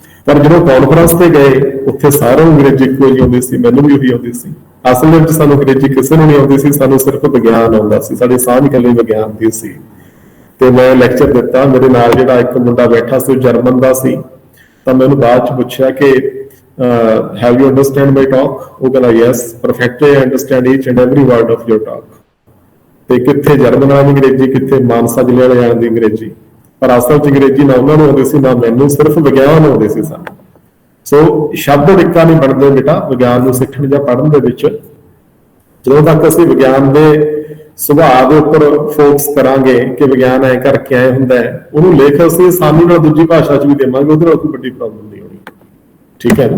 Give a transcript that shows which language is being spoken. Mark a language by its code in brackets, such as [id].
[pa] ਪਰ ਜਦੋਂ ਕਾਨਫਰੰਸ ਤੇ ਗਏ ਉੱਥੇ ਸਾਰਿਆਂ ਨੂੰ ਅੰਗਰੇਜ਼ੀ ਇੱਕੋ ਜਿਹੀ ਆਉਂਦੀ ਸੀ, ਮੈਨੂੰ ਵੀ ਉਹੀ ਆਉਂਦੀ ਸੀ। ਅਸਲ ਵਿੱਚ ਸਾਨੂੰ ਅੰਗਰੇਜ਼ੀ ਕਿਸੇ ਨੂੰ ਨਹੀਂ ਆਉਂਦੀ ਸੀ, ਸਾਨੂੰ ਸਿਰਫ ਵਿਗਿਆਨ ਆਉਂਦਾ ਸੀ, ਸਾਡੀ ਸਾਂਝ ਇਕੱਲੀ ਵਿਗਿਆਨ ਦੀ ਸੀ। ਤੇ ਮੈਂ ਲੈਕਚਰ ਦਿੱਤਾ, ਮੇਰੇ ਨਾਲ ਜਿਹੜਾ ਇੱਕ ਮੁੰਡਾ ਬੈਠਾ ਸੀ ਉਹ ਜਰਮਨ ਦਾ ਸੀ, ਤਾਂ ਮੈਨੂੰ ਬਾਅਦ ਚ ਪੁੱਛਿਆ ਕਿ [en] have you understand my talk? [pa] ਉਹ ਕਹਿੰਦਾ [en] yes, perfectly I understand each and every word of your talk। [pa] ਤੇ ਕਿੱਥੇ ਜਰਮਨ ਵਾਲੀ ਅੰਗਰੇਜ਼ੀ, ਕਿੱਥੇ ਮਾਨਸਾ ਜ਼ਿਲ੍ਹੇ ਵਾਲੇ ਦੀ ਅੰਗਰੇਜ਼ੀ, ਪਰ ਅਸਲ ਚ ਅੰਗਰੇਜ਼ੀ ਨਾ ਉਹਨਾਂ ਨੂੰ ਆਉਂਦੀ ਸੀ ਨਾ ਮੈਨੂੰ, ਸਿਰਫ ਵਿਗਿਆਨ ਆਉਂਦੇ ਸੀ ਸਾਨੂੰ। ਸੋ ਸ਼ਬਦ ਟਿੱਕਾ ਨਹੀਂ ਬਣਦੇ ਬੇਟਾ ਵਿਗਿਆਨ ਨੂੰ ਸਿੱਖਣ ਜਾਂ ਪੜ੍ਹਨ ਦੇ ਵਿੱਚ। ਜਦੋਂ ਤੱਕ ਅਸੀਂ ਵਿਗਿਆਨ ਦੇ ਸੁਭਾਅ ਦੇ ਉੱਪਰ ਫੋਕਸ ਕਰਾਂਗੇ ਕਿ ਵਿਗਿਆਨ ਐ ਕਰਕੇ ਐ ਹੁੰਦਾ ਹੈ, ਉਹਨੂੰ ਲੇਖ ਅਸੀਂ ਆਸਾਨੀ ਨਾਲ ਦੂਜੀ ਭਾਸ਼ਾ 'ਚ ਵੀ ਦੇਵਾਂਗੇ, ਉਹਦੇ ਨਾਲ ਕੋਈ ਵੱਡੀ ਪ੍ਰੋਬਲਮ ਨਹੀਂ ਹੋਣੀ। ਠੀਕ ਹੈ ਨਾ।